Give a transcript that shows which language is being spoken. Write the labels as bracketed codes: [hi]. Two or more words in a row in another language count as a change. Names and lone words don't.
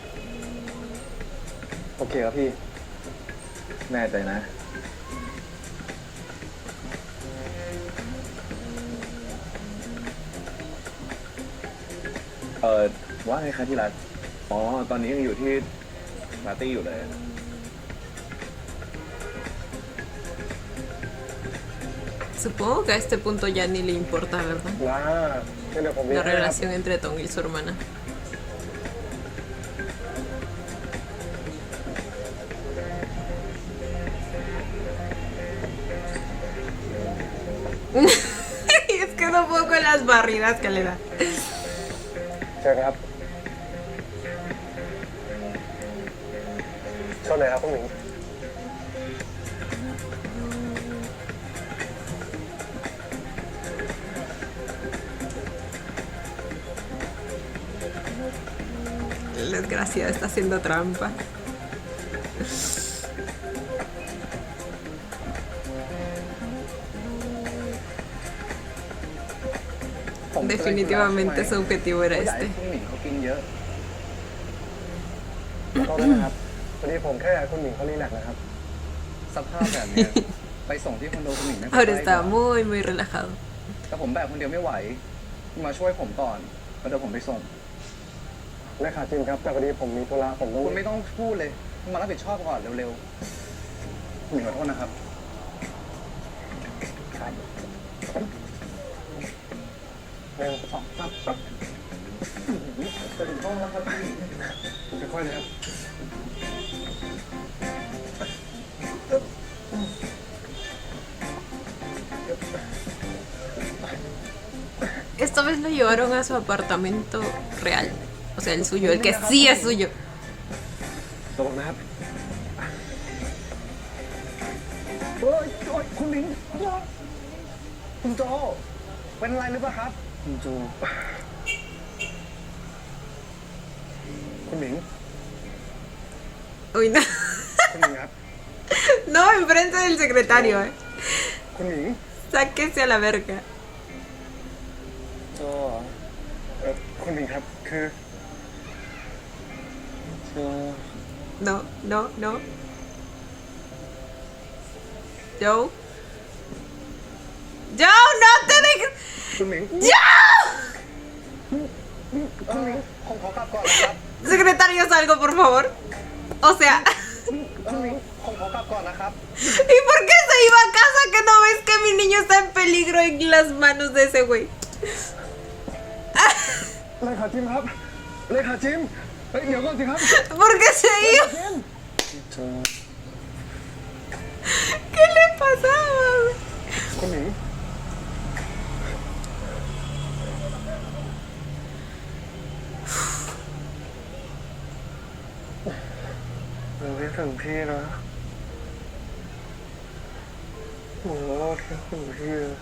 [th] โอเคครับพี่ แน่ใจนะ ว่าไงคะที่รักอ๋อ ตอนนี้ยังอยู่ที่ปาร์ตี้อยู่เลย [es] Supongo que a este punto ya ni le importa, ¿verdad? [th] นะงั้นเดี๋ยวผมเรีย [es] La [th] กให้นะครับ [es] relación entre Tom y su hermana. Es que no puedo con las barridas que le da. [th] เชิญครับชนเลยครับคุณหมิง [es] El desgraciado está haciendo trampa. Definitivamente su objetivo era [th] อยากให้ [es] este. [th] คุณหมิงเขากินเยอะ ขอโทษด้วยนะครับพอดีผมแค่อยากให้คุณหมิงเขารีแลกซ์นะครับ สภาพแบบเนี้ย ไปส่งที่คอนโดคุณหมิงไม่ [es] Ahora está muy, muy relajado. [th] แต่ผมแบกคนเดียวไม่ไหว มาช่วยผมก่อนแล้วเดี๋ยวผมไปส่ง เลขาจิมครับแต่พอดีผมมีธุระผมต้อง คุณไม่ต้องพูดเลยคุณมารับผิดชอบก่อนเร็วๆคุณหมิงขอโทษนะครับ ครับหนึ่งสองสามปั๊บจะถึงห้องแล้วครับพี่ค่อยๆเลยครับ [es] Esta vez lo llevaron a su apartamento real. O sea, el suyo, el que sí es suyo. [th] ระวังนะครับ เฮ้ยคุณหมิงคุณโจเป็นอะไรหรือเปล่าครับ คุณจูคุณหมิง [es] Uy, no. [th] คุณหมิงครับ [es] No, enfrente del secretario, eh. [th] คุณหมิง [es] Sáquese a la verga. [th] โจคุณหมิงครับคือโจ [es] No, no, no. Joe. Joe, no te dejes. [th] คุณหมิง [es] ¡Joe! [th] คุณหมิงผมขอกลับก่อนนะครับ [es] Secretario, salgo, por favor. O sea, [th] คุณหมิงผมขอกลับก่อนนะครับ [es] ¿y por qué se iba a casa que no ves que mi niño está en peligro en las manos de ese güey? [th] เลขาจิมครับเลขาจิมเฮ้ยเดี๋ยวก่อนสิครับ [es] ¿Por qué se iba? [th] โจ [es] ¿Qué le pasaba? [th] คุณหมิงเราคิดถึงพี่นะโอ้คิดถึงพี่